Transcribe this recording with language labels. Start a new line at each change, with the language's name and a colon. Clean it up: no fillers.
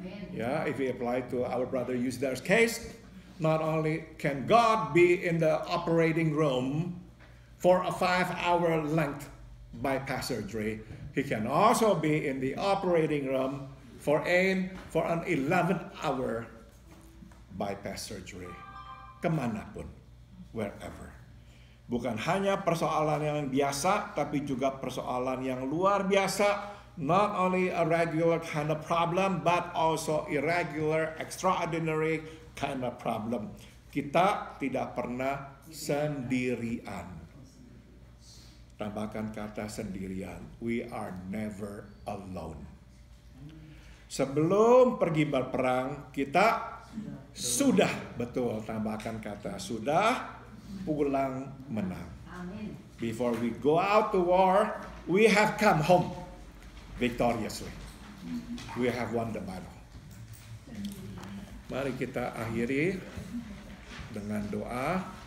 English: Yeah, if we apply to our brother Yusdar's case, not only can God be in the operating room for a 5-hour length bypass surgery, He can also be in the operating room for an 11-hour bypass surgery.
Indonesian: Kemanapun, wherever. Bukan hanya persoalan yang biasa, tapi juga persoalan yang luar biasa.
English: Not only a regular kind of problem, but also irregular, extraordinary kind of problem.
Indonesian: Kita tidak pernah sendirian. Tambahkan kata sendirian.
English: We are never alone.
Indonesian: Sebelum pergi berperang, kita sudah, betul, tambahkan kata sudah, pulang menang.
English: Before we go out to war, we have come home victoriously. We have won the battle.
Indonesian: Mari kita akhiri dengan doa.